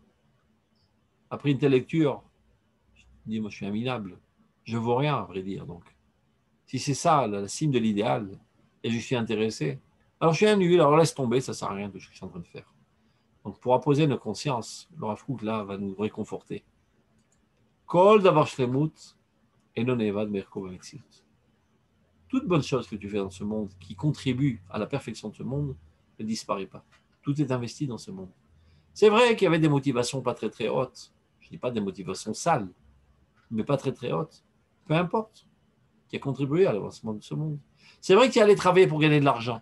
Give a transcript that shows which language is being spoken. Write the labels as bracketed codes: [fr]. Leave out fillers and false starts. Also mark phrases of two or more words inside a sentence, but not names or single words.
[fr] Après une telle lecture, je dis, moi je suis un minable. Je ne vaux rien, à vrai dire. Donc, si c'est ça, la cime de l'idéal, et je suis intéressé, alors je suis un nul, alors laisse tomber, ça ne sert à rien de ce que je suis en train de faire. Donc, pour apposer nos consciences, le Rav Kook, là, va nous réconforter. [he] כל דבר שלמות אינו נאבד בערכו במציאות. [fr] Toute bonne chose que tu fais dans ce monde qui contribue à la perfection de ce monde ne disparaît pas. Tout est investi dans ce monde. C'est vrai qu'il y avait des motivations pas très très hautes. Je ne dis pas des motivations sales, mais pas très très hautes. Peu importe. Qui a contribué à l'avancement de ce monde. C'est vrai que tu es allé travailler pour gagner de l'argent.